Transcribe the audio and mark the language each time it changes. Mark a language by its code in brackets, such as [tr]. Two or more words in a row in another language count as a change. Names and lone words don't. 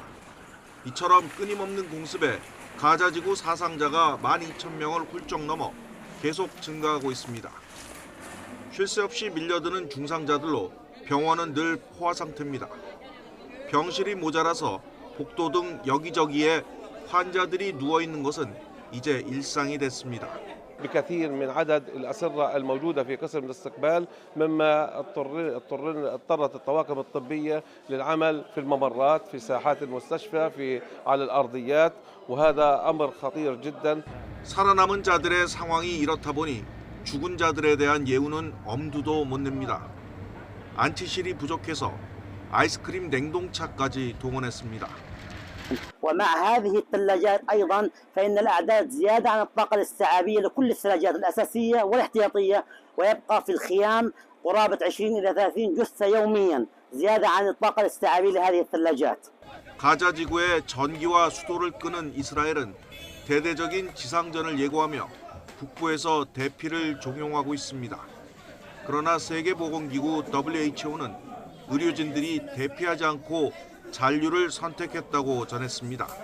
[ko] 이처럼 끊임없는 공습에 가자지구 사상자가 12,000명을 훌쩍 넘어 계속 증가하고 있습니다. 쉴 새 없이 밀려드는 중상자들로 병원은 늘 포화 상태입니다. 병실이 모자라서 복도 등 여기저기에 환자들이 누워 있는 것은 이제 일상이 됐습니다. [ar] بكثير من عدد الأسرة الموجودة في قسم الاستقبال مما اضطرت الطواقم الطبية للعمل في الممرات في ساحات المستشفى على الأرضيات وهذا أمر خطير جدا. [ko] 살아남은 자들의 상황이 이렇다 보니 죽은 자들에 대한 예우는 엄두도 못 냅니다. 안치실이 부족해서 아이스크림 냉동차까지 동원했습니다. [ar] ومع هذه الثلاجات أيضا فإن الأعداد زيادة عن الطاقة الاستيعابية لكل الثلاجات الأساسية والاحتياطية، ويبقى في الخيام قرابة 20 إلى 30 جثة يوميا زيادة عن الطاقة الاستيعابية لهذه الثلاجات. [ko] 가자 지구의 전기와 수도를 끄는 이스라엘은 대대적인 지상전을 예고하며 북부에서 대피를 종용하고 있습니다. 그러나 세계보건기구 WHO는 의료진들이 대피하지 않고 잔류를 선택했다고 전했습니다.